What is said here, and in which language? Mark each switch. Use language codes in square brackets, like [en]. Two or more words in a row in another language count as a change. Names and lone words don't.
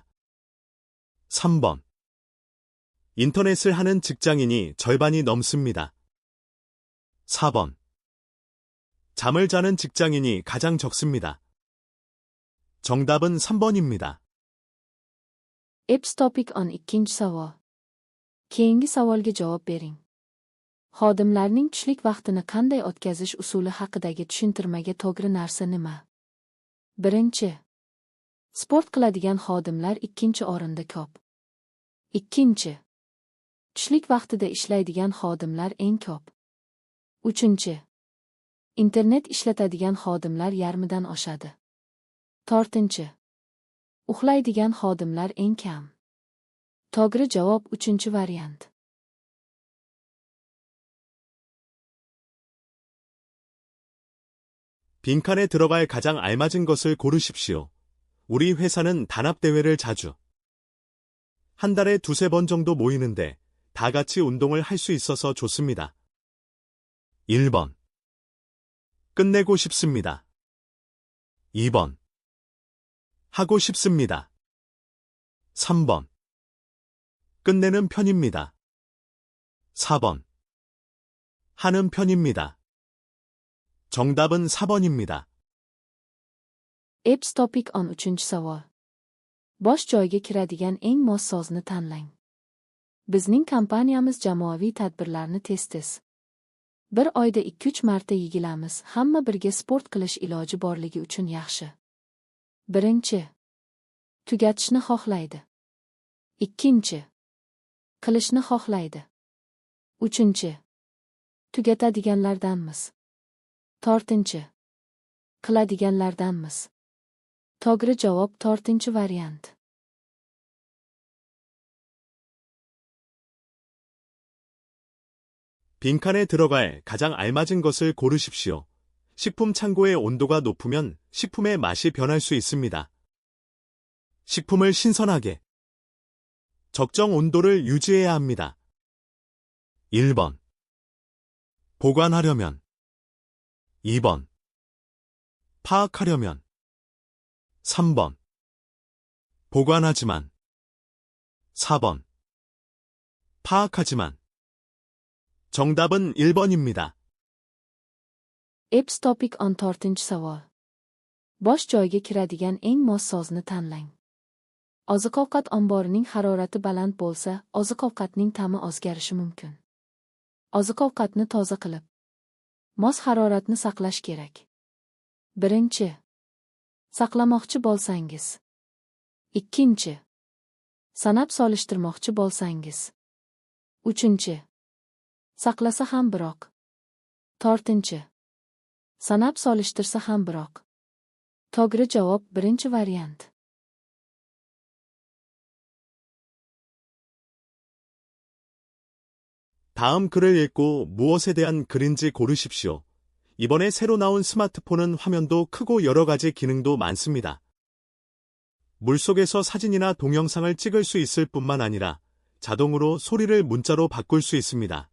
[ko] 3번. 인터넷을 하는 직장인이 절반이 넘습니다. 4번. 잠을 자는 직장인이 가장 적습니다. 정답은 3번입니다. [uz] Apps Topic 12 savol. Keyingi savolga javob bering. Xodimlarning tushlik vaqtini qanday o'tkazish usuli haqidagi tushuntirmaga to'g'ri narsa nima? Birinchi. Sport qiladigan xodimlar ikkinchi o'rinda ko'p. Ikkinchi. Tushlik vaqtida ishlaydigan xodimlar eng ko'p. Uchinchi. Internet ishlatadigan xodimlar yarmidan oshadi. To'rtinchi. Uxlaydigan xodimlar eng kam. To'g'ri javob 3-variant. [ko] 빈칸에 들어갈 가장 알맞은 것을 고르십시오. 우리 회사는 단합대회를 자주. 한 달에 2-3번 정도 모이는데 다 같이 운동을 할 수 있어서 좋습니다. 1번. 끝내고 싶습니다. 2번. 하고 싶습니다. 3번. 끝내는 편입니다. 4번. 하는 편입니다. 정답은 4번입니다. [uz] Apps Topic 13 savol. Bosh joyga kiradigan eng mos so'zni tanlang. Bizning kompaniyamiz jamoaviy tadbirlarni tez-tez. Bir oyda 2-3 marta yigilamiz, hamma birga sport qilish iloji borligi uchun yaxshi. Birinchi. Tugatishni xohlaydi. Ikkinchi. Qilishni xohlaydi. Uchinchi. Tugatadiganlardanmiz. To'rtinchi. Qiladiganlardanmiz. To'g'ri javob 4-variant. [ko] 빈칸에 들어갈 가장 알맞은 것을 고르십시오. 식품 창고의 온도가 높으면 식품의 맛이 변할 수 있습니다. 식품을 신선하게. 적정 온도를 유지해야 합니다. 1번. 보관하려면. 2번. 파악하려면. 3번. 보관하지만. 4번. 파악하지만. 정답은 1번입니다. [uz] Apps Topic 14 savol. Bosh joyga kiradigan eng mos so'zni tanlang. Oziq-ovqat omborining harorati baland bo'lsa, oziq-ovqatning ta'mi o'zgarishi mumkin. Oziq-ovqatni toza qilib, mos haroratni saqlash kerak. Birinchi, saqlamoqchi bo'lsangiz. Ikkinchi, sanab solishtirmoqchi bo'lsangiz. Uchinchi, saqlasa ham biroq. To'rtinchi, sanab solishtirsa ham biroq. To'g'ri javob birinchi variant. [ko] 다음 글을 읽고 무엇에 대한 글인지 고르십시오. 이번에 새로 나온 스마트폰은 화면도 크고 여러 가지 기능도 많습니다. 물속에서 사진이나 동영상을 찍을 수 있을 뿐만 아니라 자동으로 소리를 문자로 바꿀 수 있습니다.